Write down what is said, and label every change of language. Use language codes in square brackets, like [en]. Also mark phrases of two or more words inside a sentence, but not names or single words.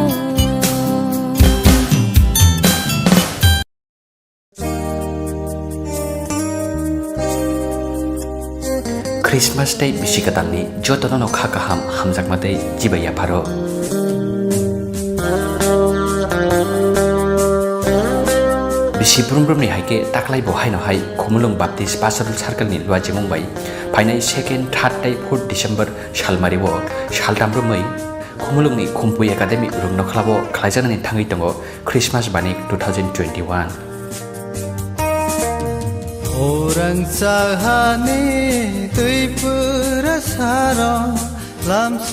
[trp] Christmas day bisikatalni jotono no kha kaham hamjakmatei jibaya pharo bisi brumbrumni haike taklai bo haino hai khumulung baptist pastoral circle ni lwa jemung bai phainai 2nd 3rd dai 4th December salmari bo saltambrumai khumulung ni khumpui academy rungno khlabo khlaijanani thangai tongo Christmas banik 2021 Orang sahane Tripura saro lamso